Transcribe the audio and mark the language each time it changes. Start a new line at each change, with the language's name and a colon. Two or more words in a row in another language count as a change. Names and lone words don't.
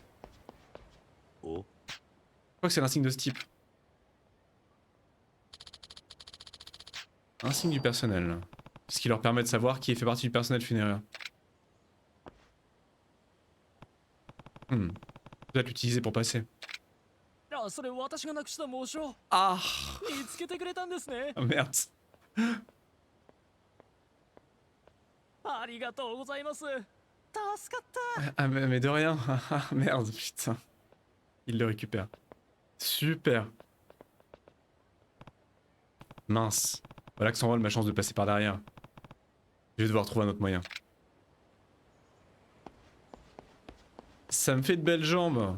French: Oh. Je crois que c'est l'insigne de ce type. Insigne du personnel. Ce qui leur permet de savoir qui fait partie du personnel funéraire. Peut-être l'utiliser pour passer.
Japanese: あ、それ私がなくした紋章。
French: Ah,
Japanese: 見つけてくれたんですね。
French: ah merde.
Japanese: ありがとうございます。助かった。
French: Ah mais de rien. Ah merde, putain. Il le récupère. Super. Mince. Voilà que s'envole ma chance de passer par derrière. Je vais devoir trouver un autre moyen. Ça me fait de belles jambes.